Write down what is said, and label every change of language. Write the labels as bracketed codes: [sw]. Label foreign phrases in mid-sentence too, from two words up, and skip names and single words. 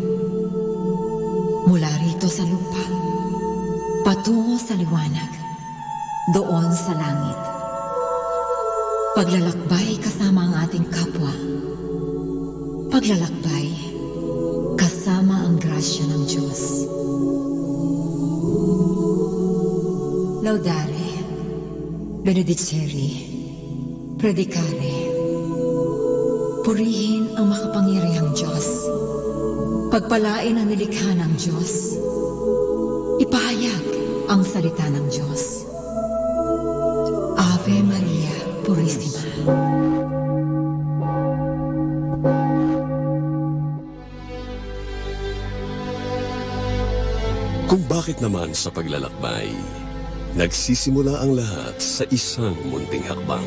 [tl] Mula rito sa lupa, patungo sa liwanag, doon sa langit. Paglalakbay kasama ang ating kapwa. Paglalakbay kasama ang grasya ng Diyos. [la] Laudare, benedicere, predicare. [tl] Purihin ang makapangyarihang Diyos. Pagpalain ang nilikha ng Diyos. Ipahayag ang salita ng Diyos. [la] Ave Maria Purissima. [tl] Kung bakit naman sa paglalakbay, nagsisimula ang lahat sa isang munting hakbang.